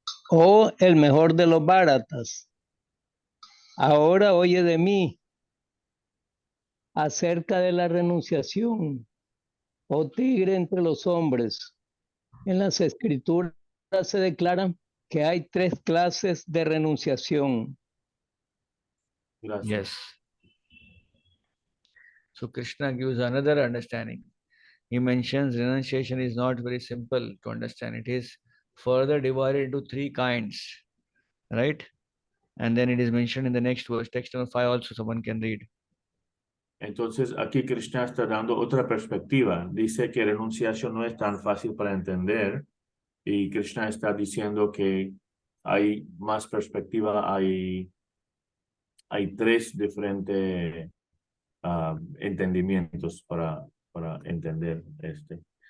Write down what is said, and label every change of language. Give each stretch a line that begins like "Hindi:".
Spanish: Oh, el mejor de los Bharatas, ahora oye de mí acerca de la renunciación, oh tigre entre los hombres. En las escrituras se declaran que hay 3 clases de renunciación. Gracias.
English: Yes. So Krishna gives another understanding. He mentions renunciation is not very simple to understand. It is further divided into 3 kinds, right? And then it is mentioned in the next verse, text number 5 also someone can read.
Spanish: Entonces, aquí Krishna está dando otra perspectiva. Dice que renunciación no es tan fácil para entender y Krishna está diciendo que hay más perspectiva, hay 3 diferentes entendimientos para entender este.